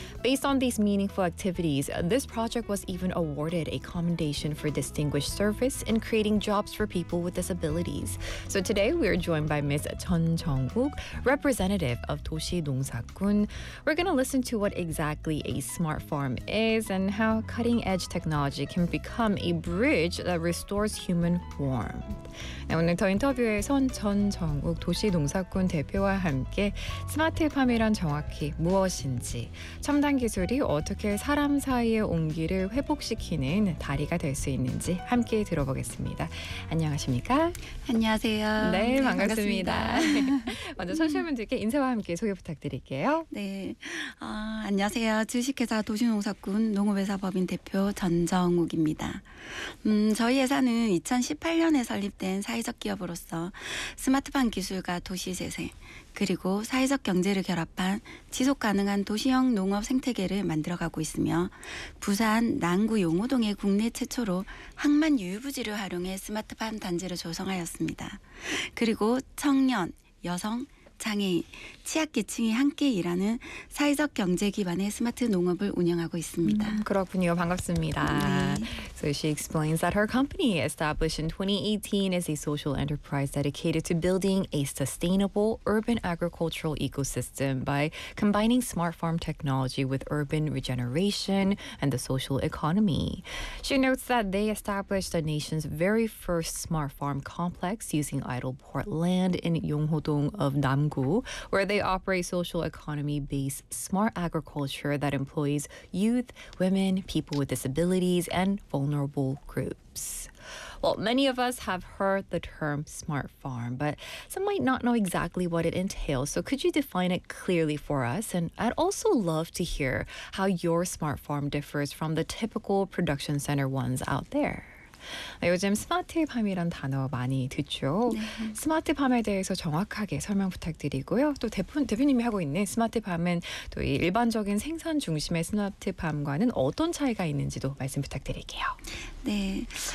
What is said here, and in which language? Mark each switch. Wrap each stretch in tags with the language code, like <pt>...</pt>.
<en>Based on these meaningful activities, this project was even awarded a commendation for distinguished service in creating jobs for people with disabilities. So today, we are joined by Ms. Chun Jung-wook, representative of 도시농사꾼. We're going to listen to what exactly a smart farm is and how cutting-edge technology can become a bridge that restores human warmth.</en> <ko>네, 오늘 더 인터뷰에선 전 정욱 도시농사꾼 대표와 함께 스마트팜이란 정확히 무엇인지, 첨단 기술이 어떻게 사람 사이의 온기를 회복시키는 다리가 될 수 있는지 함께 들어보겠습니다. 안녕하십니까? 안녕하세요. 네, 네 반갑습니다. 먼저 청취자분들께 인사와 함께 소개 부탁드릴게요. 네, 안녕하세요. 주식회사 도시농사꾼 농업회사 법인 대표 전정욱입니다. 저희 회사는 2018년에 설립된 사회적 기업으로서 스마트팜 기술과 도시 재생, 그리고 사회적 경제를 결합한 지속가능한 도시형 농업 생태계를 만들어가고 있으며, 부산 남구 용호동의 국내 최초로 항만 유휴부지를 활용해 스마트팜 단지를 조성하였습니다. 그리고 청년, 여성, 장애인, 취약계층이 함께 일하는 사회적 경제 기반의 스마트 농업을 운영하고 있습니다. 그렇군요. 반갑습니다. 네.</ko> <en>So she explains that her company, established in 2018, is a social enterprise dedicated to building a sustainable urban agricultural ecosystem by combining smart farm technology with urban regeneration and the social economy. She notes that they established the nation's very first smart farm complex using idle port land in Yonghodong of Nam where they operate social economy-based smart agriculture that employs youth, women, people with disabilities, and vulnerable groups. Well, many of us have heard the term smart farm, but some might not know exactly what it entails. So could you define it clearly for us? And I'd also love to hear how your smart farm differs from the typical production center ones out there.</en> <ko>네, 요즘 스마트팜이란 단어 많이 듣죠. 네. 스마트팜에 대해서 정확하게 설명 부탁드리고요. 또 대표님이 하고 있는 스마트팜은 또 이 일반적인 생산 중심의 스마트팜과는 어떤 차이가 있는지도 말씀 부탁드릴게요. 네.</ko>